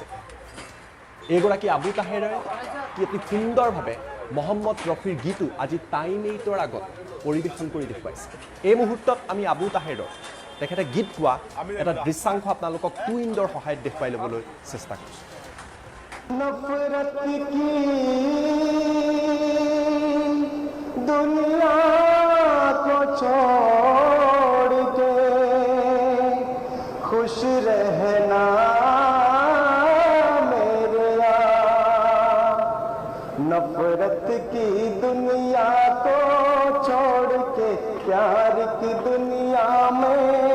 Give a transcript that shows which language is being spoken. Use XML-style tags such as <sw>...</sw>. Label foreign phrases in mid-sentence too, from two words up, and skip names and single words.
<as>এইগৰাকী আবু তাহেৰে অতি সুন্দৰভাৱে মহম্মদ ৰফিৰ গীতো আজি টাইম 8ৰ আগত পৰিৱেশন কৰি দেখুৱাইছে। এই মুহূৰ্তত আমি আবু তাহেৰৰ তেখেতে গীত গোৱা এটা দৃশ্যাংশ আপোনালোকক টু ইণ্ডৰ সহায়ত দেখুৱাই ল'বলৈ চেষ্টা কৰিছোঁ।</as> <hi>नफरत की दुनिया को छोड़ के खुश रहना मेरे यार, नफरत की दुनिया को छोड़ के प्यार की दुनिया में</hi>